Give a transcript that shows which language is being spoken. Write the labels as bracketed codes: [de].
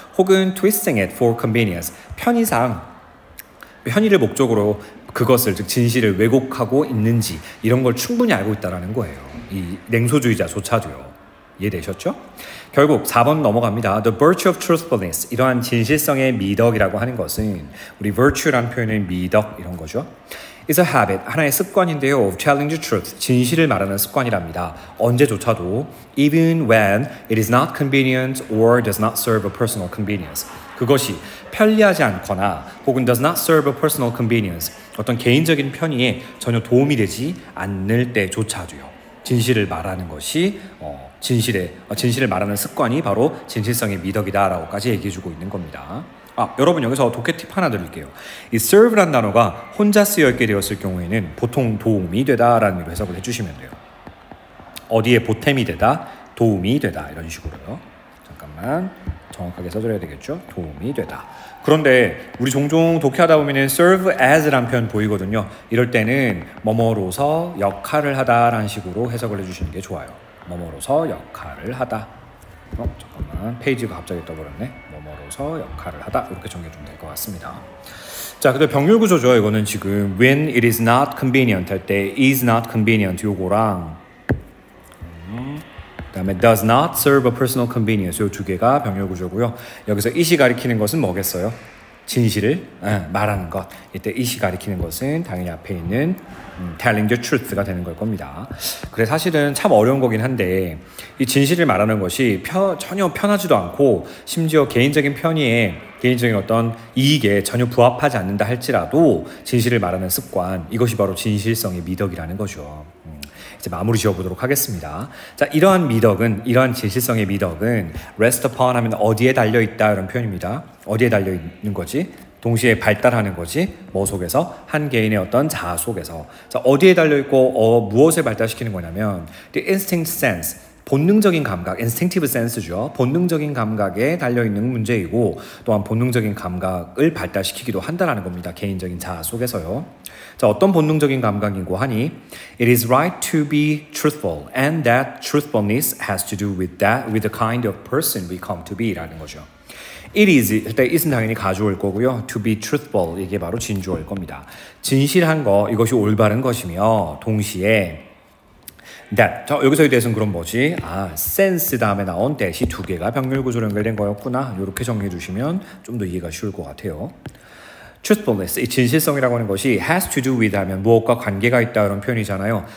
[ko] 혹은 [en] twisting it for convenience, [ko] 편의상 편의를 목적으로 그것을 즉 진실을 왜곡하고 있는지 이런 걸 충분히 알고 있다는 거예요. 이 냉소주의자조차도요. 이해되셨죠? 결국 4번 넘어갑니다. [en] The virtue of truthfulness, [ko] 이러한 진실성의 미덕이라고 하는 것은 우리 virtue라는 표현은 미덕 이런 거죠. [en] is a habit, [ko] 하나의 습관인데요. [en] of telling the truth, [ko] 진실을 말하는 습관이랍니다. 언제조차도 [en] even when it is not convenient or does not serve a personal convenience. [ko] 그것이 편리하지 않거나 혹은 [en] does not serve a personal convenience, [ko] 어떤 개인적인 편의에 전혀 도움이 되지 않을 때조차도요. 진실을 말하는 것이 진실을 말하는 습관이 바로 진실성의 미덕이다라고까지 얘기해주고 있는 겁니다. 여러분 여기서 독해 팁 하나 드릴게요. 이 serve라는 단어가 혼자 쓰여있게 되었을 경우에는 보통 도움이 되다라는 의미로 해석을 해주시면 돼요. 어디에 보탬이 되다, 도움이 되다 이런 식으로요. 잠깐만 정확하게 써줘야 되겠죠. 도움이 되다. 그런데 우리 종종 독해하다 보면 serve as라는 표현 보이거든요. 이럴 때는 뭐뭐로서 역할을 하다라는 식으로 해석을 해주시는 게 좋아요. 뭐뭐로서 역할을 하다. 잠깐만 페이지가 갑자기 떠버렸네. 뭐뭐로서 역할을 하다 이렇게 정리해주면 될 것 같습니다. 자, 근데 병렬 구조죠. 이거는 지금 [en] when it is not convenient [ko] 할 때 is not convenient 요거랑 그다음에 [en] does not serve a personal convenience [ko] 요 두 개가 병렬 구조고요. 여기서 it이 가리키는 것은 뭐겠어요? 진실을 말하는 것. 이때 it이 가리키는 것은 당연히 앞에 있는 [en] telling the truth [ko] 가 되는 걸 겁니다. 그래 사실은 참 어려운 거긴 한데 이 진실을 말하는 것이 전혀 편하지도 않고 심지어 개인적인 편의에 개인적인 어떤 이익에 전혀 부합하지 않는다 할지라도 진실을 말하는 습관, 이것이 바로 진실성의 미덕이라는 거죠. 이제 마무리 지어보도록 하겠습니다. 자, 이러한 진실성의 미덕은 [en] rest upon [ko] 하면 어디에 달려있다 이런 표현입니다. 어디에 달려있는 거지? 동시에 발달하는 거지. 뭐 속에서? 한 개인의 어떤 자아 속에서. 자, 어디에 달려있고 무엇을 발달시키는 거냐면 [en] the instinct sense, [ko] 본능적인 감각, [en] instinctive sense [ko] 죠. 본능적인 감각에 달려있는 문제이고 또한 본능적인 감각을 발달시키기도 한다는 겁니다. 개인적인 자아 속에서요. 자, 어떤 본능적인 감각이고 하니 [en] it is right to be truthful and that truthfulness has to do with the kind of person we come to be [ko] 라는 거죠. [en] It is, [ko] 일단 it은 당연히 가주어일 거고요. [en] To be truthful, [ko] 이게 바로 진주어일 겁니다. 진실한 거, 이것이 올바른 것이며 동시에 [en] that. [ko] 여기서에 대해서는 그럼 뭐지? sense 다음에 나온 that이 두 개가 병렬 구조로 연결된 거였구나. 이렇게 정리해 주시면 좀 더 이해가 쉬울 것 같아요. truthfulness, 이 진실성이라고 하는 것이 [en] has to do with [ko] 하면 무엇과 관계가 있다 이런 표현이잖아요.